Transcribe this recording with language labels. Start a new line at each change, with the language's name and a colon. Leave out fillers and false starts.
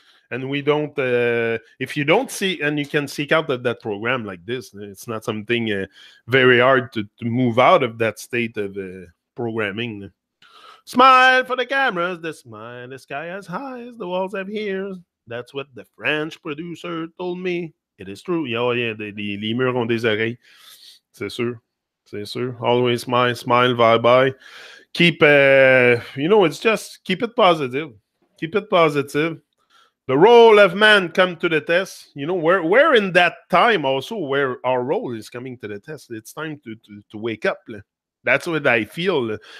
English: And we don't, if you don't see, and you can seek out that program like this, it's not something very hard to move out of that state of programming. Smile for the cameras, the sky as high as the walls have ears. That's what the French producer told me. It is true.
French: Yeah, les murs ont des oreilles. C'est sûr.
English: Always smile, bye. Keep, it's just keep it positive. Keep it positive. The role of man come to the test. We're in that time also where our role is coming to the test. It's time to wake up. That's what I feel.